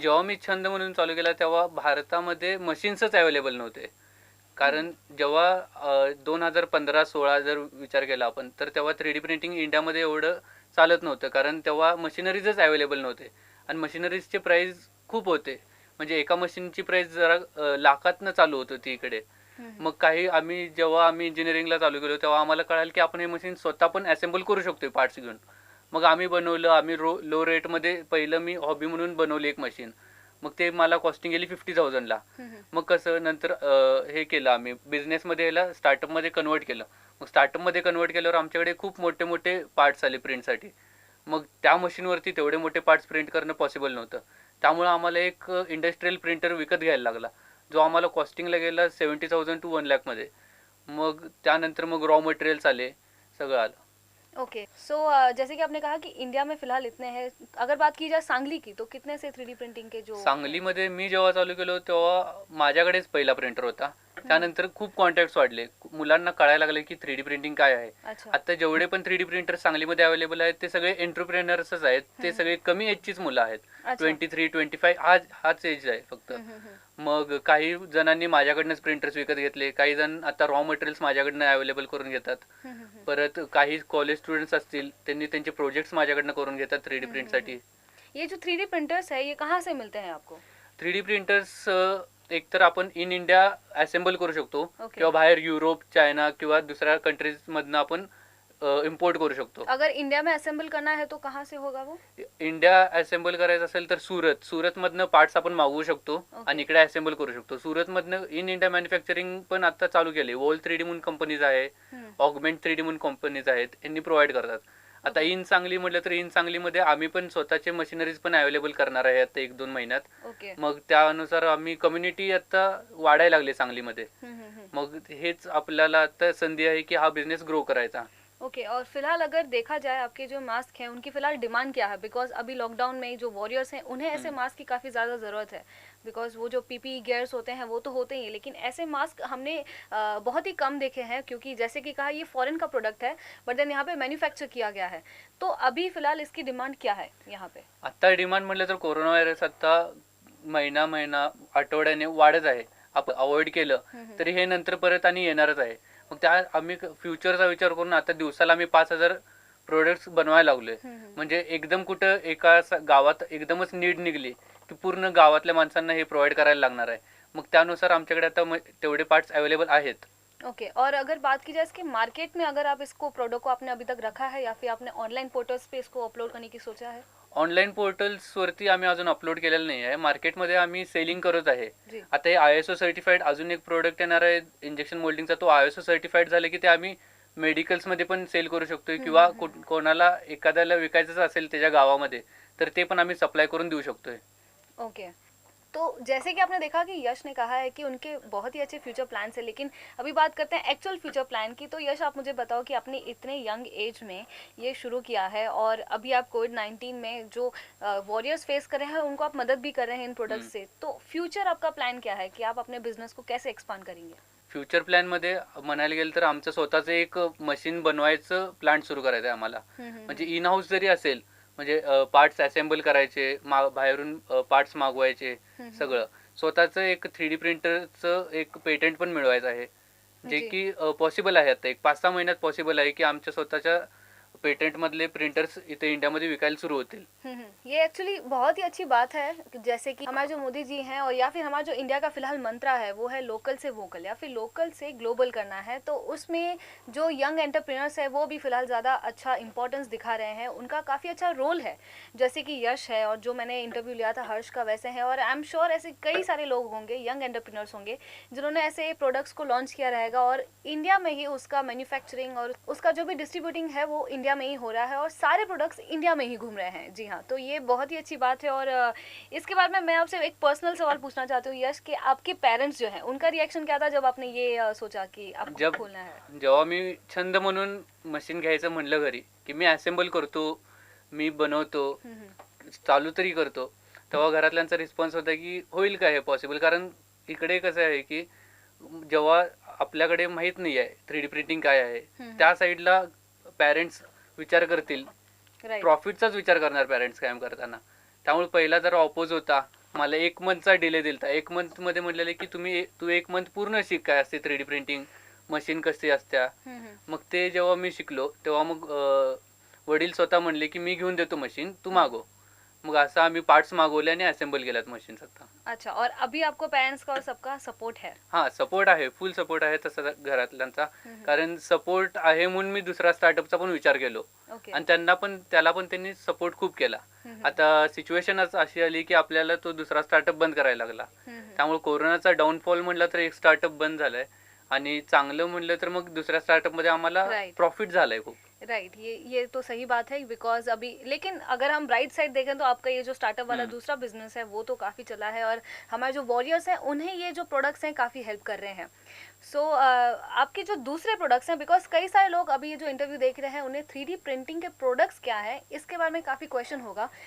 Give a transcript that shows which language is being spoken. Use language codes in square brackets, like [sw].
[mr] जेव्हा मी छंद म्हणून चालू केला तेव्हा भारतामध्ये मशीन्सच अवेलेबल नव्हते. कारण जेव्हा 2015-16 जर विचार केला आपण तर तेव्हा 3D प्रिंटिंग इंडियामध्ये एवढं चालत नव्हतं. कारण तेव्हा मशिनरीजच अवेलेबल नव्हते आणि मशिनरीजचे प्राईस खूप होते. म्हणजे एका मशीनची प्राईस जरा लाखातनं चालू होत होती इकडे. मग जेव्हा आम्ही इंजिनिअरिंगला चालू केलो तेव्हा आम्हाला कळालं की आपण हे मशीन स्वतः पण असेंबल करू शकतो पार्ट्स घेऊन. मग आम्ही बनवलं. लो रेटमध्ये पहिलं मी हॉबी म्हणून बनवली एक मशीन. मग ते मला कॉस्टिंग गेली 50,000ला. मग कसं नंतर हे केलं आम्ही बिझनेसमध्ये याला स्टार्टअपमध्ये कन्वर्ट केलं. मग स्टार्टअपमध्ये कन्वर्ट केल्यावर आमच्याकडे खूप मोठे मोठे पार्ट्स आले प्रिंटसाठी. मग त्या मशीनवरती तेवढे मोठे पार्ट्स प्रिंट करणं पॉसिबल नव्हतं. त्यामुळे आम्हाला एक इंडस्ट्रियल प्रिंटर विकत घ्यायला लागला, जो आम्हाला कॉस्टिंगला गेला 70,000 to 1 लाख मध्ये. मग त्यानंतर मग रॉ मटेरियल्स आले, सगळं आलं. [hi] ओके सो जैसे कि आपने कहा कि इंडिया में फिलहाल इतने हैं, अगर बात की जाए सांगली की तो कितने से 3D प्रिंटिंग के जो [mr] सांगलीमध्ये मी जेव्हा चालू केलो तेव्हा माझ्याकडेच पहिला प्रिंटर होता. त्यानंतर खूप कॉन्टॅक्ट्स वाढले. मुलांना कळायला लागले की 3D प्रिंटिंग काय आहे. अच्छा आता जेवढे पण 3D प्रिंटर सांगलीमध्ये अवेलेबल आहेत ते सगळे एंटरप्रेनर्सच आहेत. ते सगळे कमी एजचीच मुलं आहेत. अच्छा 23-25 हाच एज आहे फक्त. मग काही जणांनी माझ्याकडनंच प्रिंटर्स विकत घेतले. काही जण आता रॉ मटेरियल्स माझ्याकडनं अवेलेबल करून घेतात. परत काही कॉलेज स्टुडंट्स असतील त्यांनी त्यांचे प्रोजेक्ट्स माझ्याकडनं करून घेतात 3D प्रिंटसाठी. [hi] ये जो 3D प्रिंटर्स है ये कहाँ से मिलते हैं आपको? [mr] 3D प्रिंटर्स एकतर आपण [en] in India [mr] असेंबल करू शकतो Okay. किंवा बाहेर युरोप, चायना किंवा दुसऱ्या कंट्रीजमधनं आपण इम्पोर्ट करू शकतो. [hi] अगर इंडिया में असेंबल करना है तो कहाँ से होगा वो? [mr] इंडिया असेंबल करायचं असेल तर सुरतमधनं पार्ट्स आपण मागवू शकतो Okay. आणि इकडे असेंबल करू शकतो. सुरतमधनं [en] in India [mr] मॅन्युफॅक्चरिंग पण आता चालू केले. वोल 3D म्हणून कंपनीज आहे, ऑगमेंट 3D म्हणून कंपनीज आहेत, यांनी प्रोव्हाइड करतात. आता इन सांगली म्हटलं तर इन सांगलीमध्ये आम्ही पण स्वतःचे मशिनरीज पण अवेलेबल करणार आहे आता 1-2 महिन्यात. ओके मग त्यानुसार आम्ही कम्युनिटी आता वाढायला लागली सांगलीमध्ये. मग हेच आपल्याला आता संधी आहे की हा बिझनेस ग्रो करायचा. [hi] ओके और फिलहाल अगर देखा जाए आपके जो मास्क हैं उनकी फिलहाल डिमांड क्या है? बिकॉज अभी लॉकडाउन में जो वॉरियर्स हैं उन्हें ऐसे मास्क की काफ़ी ज़्यादा ज़रूरत है, बिकॉज वो जो पीपी गियर्स होते हैं वो तो होते ही हैं, लेकिन ऐसे मास्क हमने बहुत ही कम देखे हैं, क्योंकि जैसे कि कहा ये फॉरेन का प्रोडक्ट है बट देन यहाँ पे मैन्युफैक्चर किया गया है. तो अभी फिलहाल इसकी डिमांड क्या है यहाँ पे? [mr] आता डिमांड म्हटलं तर कोरोना व्हायरस आता महिना आठवड्याने वाढत आहे. आपण अवॉइड केलं तरी हे नंतर परत आणि येणारच आहे. मग त्या आम्ही फ्युचरचा विचार करून आता दिवसाला आम्ही 5,000 प्रोडक्ट्स बनवायला लागलोय. म्हणजे एकदम कुठं एका गावात एकदमच नीड निघली की पूर्ण गावातल्या माणसांना हे प्रोव्हाइड करायला लागणार आहे. मग त्यानुसार आमच्याकडे आता तेवढे पार्ट्स अवेलेबल आहेत. [hi] ओके और अगर बात की जाए इसके मार्केट में, अगर आप इसको प्रोडक्ट को आपने अभी तक रखा है या फिर आपने ऑनलाइन पोर्टल्स पे इसको अपलोड करने की सोचा है? [mr] ऑनलाईन पोर्टल्सवरती आम्ही अजून अपलोड केलेलं नाही आहे. मार्केटमध्ये आम्ही सेलिंग करत आहे. जी आता हे ISO सर्टिफाईड अजून एक प्रोडक्ट येणार आहे इंजेक्शन मोल्डिंगचा. तो ISO सर्टिफाईड झाला की ते आम्ही मेडिकल्समध्ये पण सेल करू शकतोय किंवा कोणाला एखाद्याला विकायचंच असेल त्याच्या गावामध्ये तर ते पण आम्ही सप्लाय करून देऊ शकतोय. [hi] ओके तो जैसे कि आपने देखा कि यश ने कहा है कि उनके बहुत ही अच्छे फ्यूचर प्लान्स है, लेकिन अभी बात करते हैं एक्चुअल फ्यूचर प्लान की. तो यश आप मुझे बताओ कि आपने इतने यंग एज में ये शुरू किया है और अभी आप कोविड-19 में जो वॉरियर्स फेस कर रहे हैं उनको आप मदद भी कर रहे हैं इन प्रोडक्ट से. तो फ्यूचर आपका प्लान क्या है कि आप अपने बिजनेस को कैसे एक्सपांड करेंगे? [mr] फ्युचर प्लॅनमध्ये म्हणायला गेलं तर आमचं स्वतःचं एक मशीन बनवायचं प्लांट सुरू करायचं आहे आम्हाला. म्हणजे इन हाऊस जरी असेल म्हणजे पार्ट्स असेंबल करायचे, बाहेरून पार्ट्स मागवायचे, सगळं स्वतःचं एक 3D प्रिंटरचं एक पेटंट पण मिळवायचं आहे, जे की पॉसिबल आहे. आता एक 5-6 महिन्यात पॉसिबल आहे की आमच्या स्वतःच्या पेटेंट मधले प्रिंटर्स इथे इंडियामध्ये विकायला सुरू होतील. [hi] ये एक्चुअली बहुत ही अच्छी बात है, जैसे कि हमारे जो मोदी जी हैं और या फिर हमारा जो इंडिया का फिलहाल मंत्रा है वो है लोकल से वोकल या फिर लोकल से ग्लोबल करना है. तो उसमें जो यंग एंटरप्रेन्योर्स है वो भी फिलहाल ज़्यादा अच्छा इंपॉर्टेंस दिखा रहे हैं, उनका काफ़ी अच्छा रोल है. जैसे कि यश है और जो मैंने इंटरव्यू लिया था हर्ष का वैसे है, और [en] I am sure [hi] ऐसे कई सारे लोग होंगे यंग एंटरप्रेन्योर्स होंगे जिन्होंने ऐसे प्रोडक्ट्स को लॉन्च किया रहेगा और इंडिया में ही उसका मैन्युफैक्चरिंग और उसका जो भी डिस्ट्रीब्यूटिंग है वो इंडिया में ही हो रहा है और सारे प्रोडक्ट्स इंडिया में ही घूम रहे हैं. जी हाँ, तो ये बहुत ही अच्छी बात है. और इसके बाद में मैं आपसे एक पर्सनल सवाल पूछना चाहती हूँ यश, कि आपके पेरेंट्स जो हैं उनका रिएक्शन क्या था जब आपने ये सोचा कि आपको खोलना है? [mr] जेव्हा मी छंद म्हणून मशीन घ्यायचं म्हणलं घरी की मी असेंबल करतो, मी बनवतो, चालू तरी करतो, तेव्हा घरातल्यांचा रिस्पॉन्स होता की होईल का हे पॉसिबल. कारण इकडे कसं आहे की जेव्हा आपल्याकडे माहीत नाही आहे 3D प्रिंटिंग काय आहे, त्या साईडला पॅरेंट्स विचार करतील, राईट प्रॉफिटचाच विचार करणार पॅरेंट्स कायम करताना. त्यामुळे पहिला जर ऑपोज होता, मला 1 मंथचा डिले दिलता. 1 मंथमध्ये म्हटलेले की तू 1 मंथ पूर्ण शिक काय असते 3D प्रिंटिंग, मशीन कशी असत्या. मग ते जेव्हा मी शिकलो तेव्हा मग वडील स्वतः म्हणले की मी घेऊन देतो मशीन, तू मागव. मग असं आम्ही पार्ट्स मागवले आणि असेंबल केल्यात मशीन्स आता. [hi] अच्छा, और अभी आपको पेरेंट्स का और सबका सपोर्ट है? [mr] हां, सपोर्ट आहे, फुल सपोर्ट आहे तसा घरातल्यांचा. कारण सपोर्ट आहे म्हणून मी दुसरा स्टार्टअपचा पण विचार केलो ओके. आणि त्याला पण त्यांनी सपोर्ट खूप केला. आता सिच्युएशनच अशी आली की आपल्याला तो दुसरा स्टार्टअप बंद करायला लागला. त्यामुळे कोरोनाचा डाऊनफॉल म्हटलं तर एक स्टार्टअप बंद झालाय आणि चांगलं म्हटलं तर मग दुसऱ्या स्टार्टअपमध्ये आम्हाला Right. प्रॉफिट झालाय खूप. [hi] राइट, ये तो सही बात है बिकॉज अभी, लेकिन अगर हम राइट साइड देखें तो आपका ये जो स्टार्टअप वाला दूसरा बिजनेस है वो तो काफ़ी चला है और हमारे जो वॉरियर्स हैं उन्हें ये जो प्रोडक्ट्स हैं काफ़ी हेल्प कर रहे हैं. सो आपके जो दूसरे प्रोडक्ट्स हैं, बिकॉज कई सारे लोग अभी ये जो इंटरव्यू देख रहे हैं उन्हें 3D प्रिंटिंग के प्रोडक्ट्स क्या है इसके बारे में काफ़ी क्वेश्चन होगा.